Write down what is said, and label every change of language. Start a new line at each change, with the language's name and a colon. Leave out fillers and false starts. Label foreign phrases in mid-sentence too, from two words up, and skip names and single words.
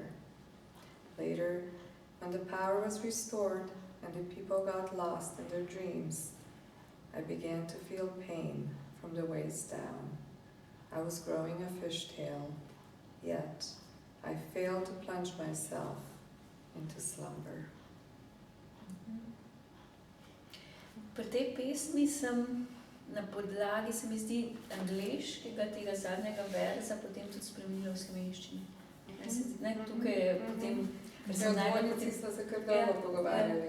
English: Later, when the power was restored and the people got lost in their dreams, I began to feel pain from the waist down. I was growing a fishtail, yet I failed to plunge myself into slumber.
Slovenian: Pri tej pesmi sem na podlagi, se mi zdi, angleškega tega zadnjega verza potem tudi spremenila v slovenščini. Tukaj je potem... Dvojnici smo se kar dolgo pogovarjali.